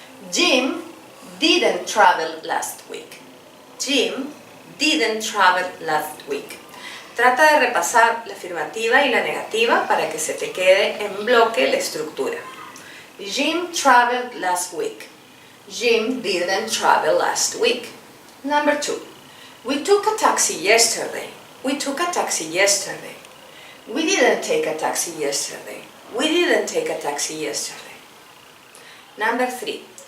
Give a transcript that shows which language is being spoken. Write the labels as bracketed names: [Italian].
[English] Jim didn't travel last week. Jim didn't travel last week. [Spanish] Trata de repasar la afirmativa y la negativa para que se te quede en bloque la estructura. [English] Jim traveled last week. Jim didn't travel last week. Number 2. We took a taxi yesterday. We took a taxi yesterday. We didn't take a taxi yesterday. We didn't take a taxi yesterday. Number 3.